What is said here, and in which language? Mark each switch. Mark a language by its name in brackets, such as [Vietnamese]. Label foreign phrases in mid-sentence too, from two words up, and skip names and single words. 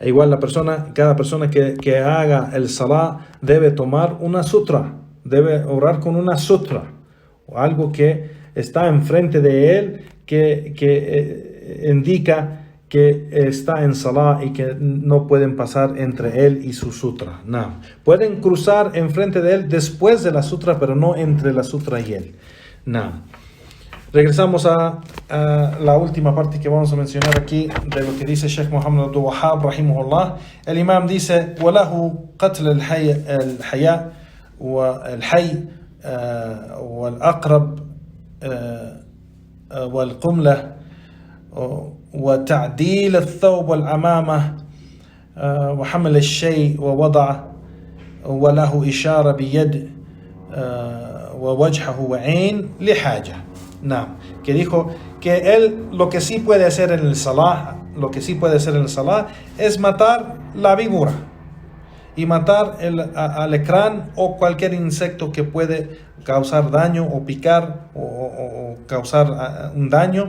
[Spanish] E igual cada persona que haga el salah debe tomar una sutra, debe orar con una sutra, o algo que está enfrente de él, que indica que está en salah y que no pueden pasar entre él y su sutra. No. Pueden cruzar enfrente de él después de la sutra, pero no entre la sutra y él. No. Regresamos a la última parte que vamos a mencionar aquí de lo que dice Sheikh Muhammad Abdul Wahhab rahimahullah. El imam dice: [Arabic] وَلَهُ قَتْلَ الْحَيَاء وَالْحَيْ وَالْأَقْرَبِ والقملة وتعديل الثوب والعمامة وحمل الشيء ووضعه وله إشارة بيد ووجهه وعين لحاجة. [Spanish] No, que dijo que él lo que sí puede hacer en el salah, es matar la víbora y matar el alacrán o cualquier insecto que puede causar daño o picar o causar un daño.